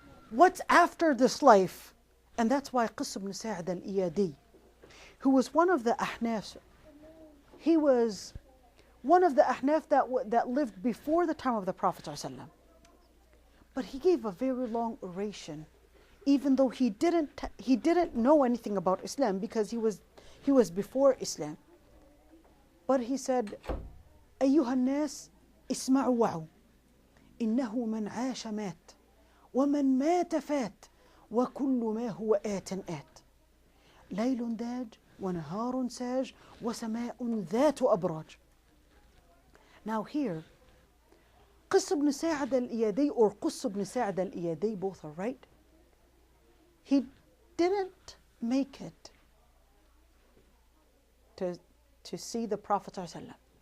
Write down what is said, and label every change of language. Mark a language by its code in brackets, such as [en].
[en] What's after this life? And that's why Qis ibn Sa'd al-Iyadi, who was one of the Ahnaf, he was one of the Ahnaf that lived before the time of the Prophet ﷺ. But he gave a very long oration, even though he didn't know anything about Islam because he was before Islam. But he said, [ar] أيها الناس اسمعوا وعوا إنه من عاش مات ومن مات فات وكل ما هو آت آت ليل داج ونهار ساج وسماء ذات أبراج. [en] Now here, Qis ibn Sa'd al-Iyadi or Qus ibn Sa'd al-Iyadi, both are right. He didn't make it to see the Prophet ﷺ.